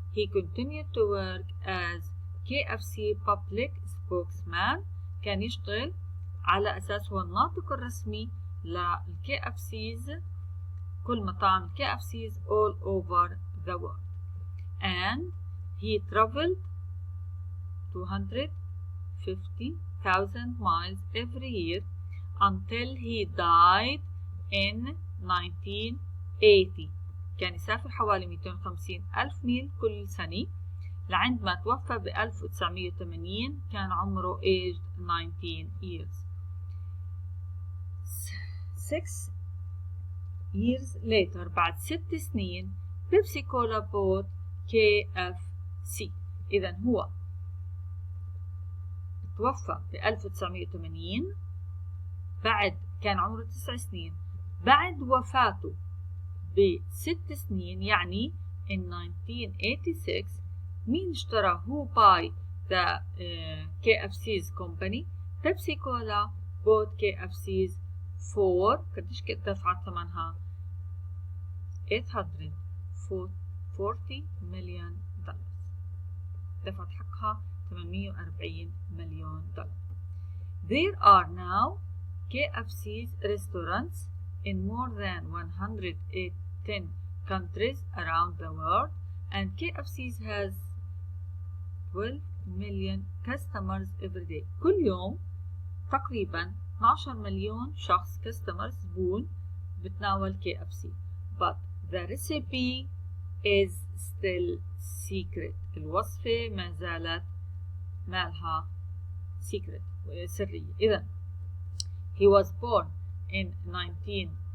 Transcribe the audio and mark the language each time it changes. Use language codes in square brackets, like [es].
[en] He continued to work as KFC public spokesman. [ar] كان يشتغل على أساس هو الناطق الرسمي للكي اف سيز، كل مطاعم الكي اف سيز [en] all over the world. And he traveled 250,000 miles every year until he died in 1980. [ar] كان يسافر حوالي 250,000 ميل كل سنة لعندما توفى ب 1980. كان عمره [en] aged 19 years. 6 years later، [ar] بعد 6 سنين، بيبسي كولا بوت KFC. إذا هو توفى ب 1980، كان عمره 9 سنين. بعد وفاته ب6 سنين، يعني in 1986، مين اشترى؟ [en] who buy the KFC's company؟ [ar] بيبسي كولا [en] bought KFC's for [ar] قديش دفعت ثمنها؟ $840 مليون. دفعت حقها $840 مليون. [en] There are now KFC's restaurants in more than 110 countries around the world, and KFC's has 12 million customers every day. [ar] كل يوم تقريبا 12 مليون شخص customers زبون بتناول KFC. [en] But the recipe is still secret. [ar] الوصفة ما زالت مالها secret، سرية. إذا [en] he was born in 1890.